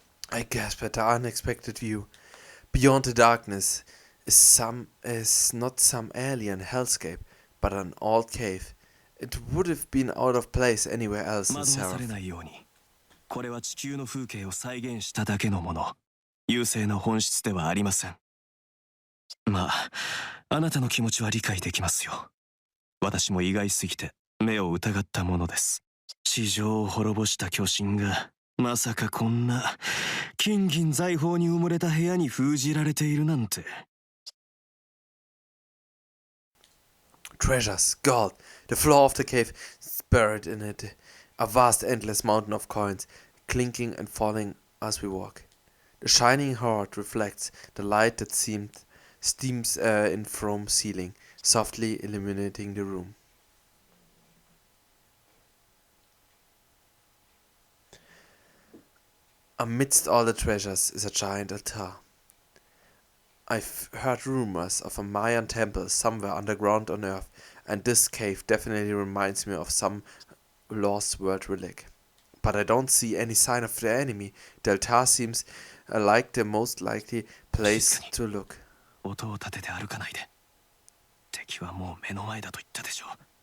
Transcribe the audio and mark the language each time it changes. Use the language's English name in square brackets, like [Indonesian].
[English] I gasped at the unexpected view. Beyond the darkness is not some alien hellscape, but an old cave. It would have been out of place anywhere else in [Japanese] 惑わされ [English] SERAPH. [Japanese] ないように。これは地球の風景を再現しただけのもの。優勢の本質ではありません。まあ、あなたの気持ちは理解できますよ。私も意外すぎて目を疑ったものです。地上を滅ぼした巨神がまさかこんな金銀財宝に埋もれた部屋に封じられているなんて。 [English] Treasures, gold. The floor of the cave is buried in it. A vast, endless mountain of coins, clinking and falling as we walk. The shining hoard reflects the light that steams in from ceiling, softly illuminating the room. Amidst all the treasures is a giant altar. I've heard rumors of a Mayan temple somewhere underground on Earth, and this cave definitely reminds me of some lost world relic. But I don't see any sign of the enemy. The altar seems I like the most likely place to look. [Japanese] 音を立てて歩かないで。敵はもう目の前だと言ったでしょう。